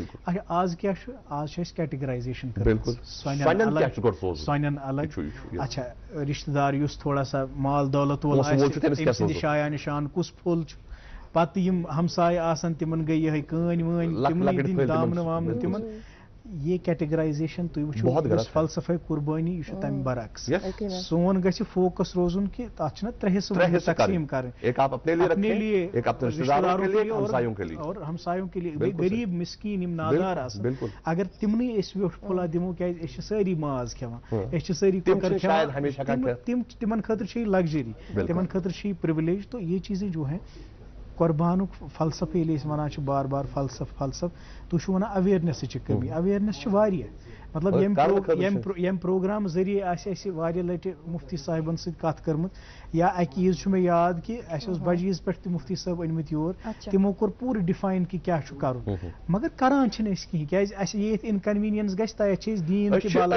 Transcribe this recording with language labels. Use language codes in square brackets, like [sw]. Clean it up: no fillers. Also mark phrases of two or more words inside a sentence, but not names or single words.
[ks] اچھا آز کیاہ چھُ, آز چھِ أسۍ کیٹگرایزیشن کٔرمٕژ سۄنٮ۪ن الگ. اچھا رشتہ دار یُس [ur] تھوڑا سا [ks] مال دولت وول آسہِ أمۍ سٕنٛدِ شایہ نِشان کُس پھوٚل چھُ, پتہٕ یِم ہمسایہِ آسان تِمن گٔے یِہے کٲنۍ وٲنۍ, تِمنٕے دِنۍ دامنہٕ وامنہٕ تِمن. یہ کیٹگرائزیشن تُہۍ وٕچھِو فلسفہ قربانی یہ چھُ تمہِ برعکس. سون گژھِ فوکس روزُن کہ تتھ چھِنہ ترٛےٚ حصہٕ تقسیٖم کرٕنۍ, [ur] رشتہ داروں کے لیے اور ہمسایوں کے لیے. [ks] غریب مسکین یِم نادار آسان اگر تِمنٕے أسۍ ویوٚٹھ پھوٚلا دِمو کیازِ أسۍ چھِ سٲری ماز کھٮ۪وان, أسۍ چھِ سٲری کۄکر کھٮ۪وان, تِمن خٲطرٕ چھِ یہِ لگژری, تِمن خٲطرٕ چھِ یہِ پرولیج. [ur] تو یہ چیزیں جو ہیں [ks] قربانُک فلسفہٕ ییٚلہِ أسۍ وَنان چھِ بار بار فلسفہٕ, تُہۍ چھِو وَنان اویرنیسٕچ کٔمی. اویرنیس چھِ واریاہ, مطلب ییٚمہِ پروگرام ذٔریعہِ آسہِ اَسہِ واریاہ لٹہِ مفتی صاحبن سۭتۍ کتھ کٔرمٕژ, یا اکہِ عیٖذ چھُ مےٚ یاد کہ اَسہِ اوس بجہِ عیٖذ پٮ۪ٹھ تہِ مفتی صٲب أنمٕتۍ یور, تِمو کوٚر پوٗرٕ ڈِفاین کہ کیاہ چھُ کرُن, مگر کران چھِنہٕ أسۍ کِہیٖنۍ کیازِ اَسہِ ییٚتہِ انکنویٖنینس گژھِ تتہِ چھِ أسۍ دیٖن کہِ بلایہِ.